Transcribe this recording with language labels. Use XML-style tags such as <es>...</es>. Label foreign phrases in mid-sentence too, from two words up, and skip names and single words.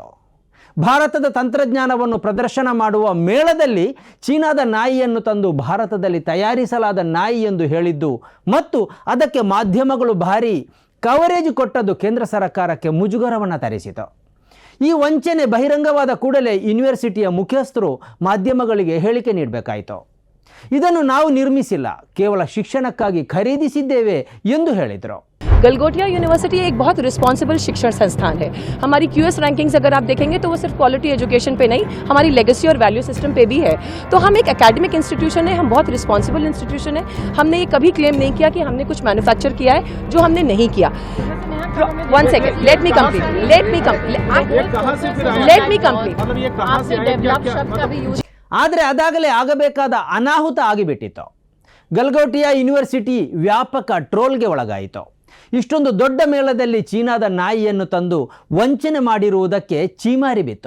<kn>ಭಾರತದ ತಂತ್ರಜ್ಞಾನವನ್ನು ಪ್ರದರ್ಶನ ಮಾಡುವ ಮೇಳದಲ್ಲಿ ಚೀನಾದ ನಾಯಿಯನ್ನು ತಂದು ಭಾರತದಲ್ಲಿ ತಯಾರಿಸಲಾದ ನಾಯಿ ಎಂದು ಹೇಳಿದ್ದು ಮತ್ತು ಅದಕ್ಕೆ ಮಾಧ್ಯಮಗಳು ಭಾರಿ ಕವರೇಜ್ ಕೊಟ್ಟದ್ದು ಕೇಂದ್ರ ಸರ್ಕಾರಕ್ಕೆ ಮುಜುಗರವನ್ನು ತರಿಸಿತು. ಈ ವಂಚನೆ ಬಹಿರಂಗವಾದ ಕೂಡಲೇ ಯೂನಿವರ್ಸಿಟಿಯ ಮುಖ್ಯಸ್ಥರು ಮಾಧ್ಯಮಗಳಿಗೆ ಹೇಳಿಕೆ ನೀಡಬೇಕಾಯಿತು. ಇದನ್ನು ನಾವು ನಿರ್ಮಿಸಿಲ್ಲ, ಕೇವಲ ಶಿಕ್ಷಣಕ್ಕಾಗಿ ಖರೀದಿಸಿದ್ದೇವೆ ಎಂದು ಹೇಳಿದರು.</kn> <hi>गलगोटिया यूनिवर्सिटी एक बहुत रिस्पॉन्सिबल शिक्षण संस्थान है. हमारी QS रैंकिंग्स अगर आप देखेंगे तो वो सिर्फ</hi> <en>quality education</en> <hi>पे नहीं, हमारी लेगेसी और</hi> <en>value system</en> <hi>पे भी है. तो हम एक</hi> <en>academic institution</en> <hi>है, हम बहुत</hi> <en>responsible institution</en> <hi>है. हमने ये कभी क्लेम नहीं किया कि हमने कुछ मैन्युफैक्चर किया है जो हमने नहीं किया.</hi> <en>One second, let me complete.</en> <kn>ಆದರೆ ಅದಾಗಲೇ ಆಗಬೇಕಾದ ಅನಾಹುತ ಆಗಿಬಿಟ್ಟಿತ್ತು. ಗಲ್ಗೋಟಿಯಾ ಯೂನಿವರ್ಸಿಟಿ ವ್ಯಾಪಕ ಟ್ರೋಲ್ಗೆ ಒಳಗಾಯಿತು. ಇಷ್ಟೊಂದು ದೊಡ್ಡ ಮೇಳದಲ್ಲಿ ಚೀನಾದ ನಾಯಿಯನ್ನು ತಂದು ವಂಚನೆ ಮಾಡಿರುವುದಕ್ಕೆ ಚೀಮಾರಿ ಬಿತ್ತು.</kn>